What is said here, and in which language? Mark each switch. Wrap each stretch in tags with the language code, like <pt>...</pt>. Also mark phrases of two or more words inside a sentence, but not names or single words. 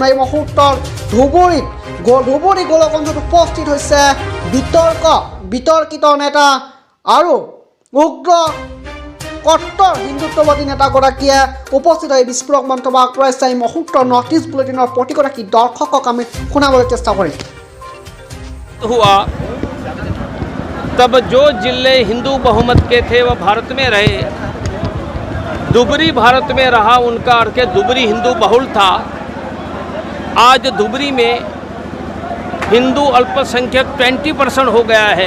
<as>এই মুহূৰ্তৰ ধুবুৰী গোলগঞ্জত উপস্থিত হৈছে বিতৰ্কিত নেতা আৰু উগ্ৰ কট্টৰ হিন্দুত্ববাদী নেতাগৰাকীয়ে উপস্থিত হৈ বিস্ফোৰক মন্তব্য আগবঢ়াইছে। এই মুহূৰ্তৰ নৰ্থ ইষ্ট বুলেটিনৰ প্ৰতিগৰাকী দৰ্শকক আমি শুনাবলৈ চেষ্টা কৰিম।</as> <hi>हुआ तब जो जिले हिंदू बहुमत के थे वह भारत में रहे। धुबरी भारत में रहा, उनका अर्थ धुबरी हिंदू बहुल था। आज धुबरी में हिंदू अल्पसंख्यक 20% हो गया है।</hi>